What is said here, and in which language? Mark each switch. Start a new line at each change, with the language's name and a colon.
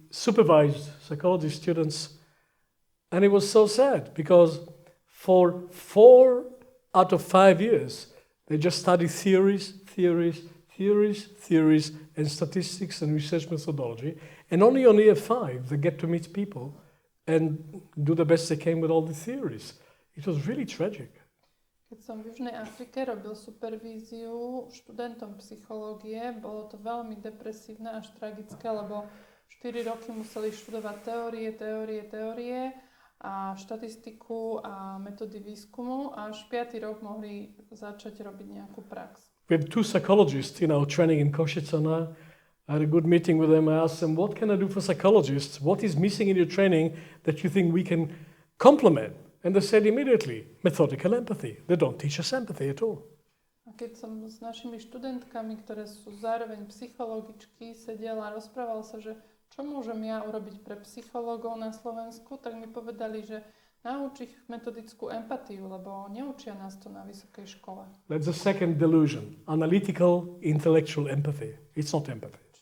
English: supervised psychology students, and it was so sad because for 4 out of 5 years, they just study theories, and statistics and research methodology, and only on year 5 they get to meet people and do the best they can with all the theories. It was really tragic.
Slovak: Keď som v Južnej Afrike robil supervíziu študentom psychológie, bolo to veľmi depresívne až tragické, lebo 4 roky museli študovať teórie a štatistiku a metódy výskumu a až 5. rok mohli začať robiť nejakú prax.
English: We had 2 psychologists in our training in Košice now. I had a good meeting with them. I asked them, what can I do for psychologists? What is missing in your training that you think we can complement? And they said immediately, Methodical Empathy. They don't teach us empathy at all.
Slovak: A keď som s našimi študentkami, ktoré sú zároveň psychologičky, sedela a rozprával sa, že čo môžem ja urobiť pre psychológov na Slovensku, tak mi povedali, že nauč ich metodickú empatiu, lebo neučia nás to na vysokej škole.
English: That's the second delusion, analytical, intellectual empathy. It's not empathy.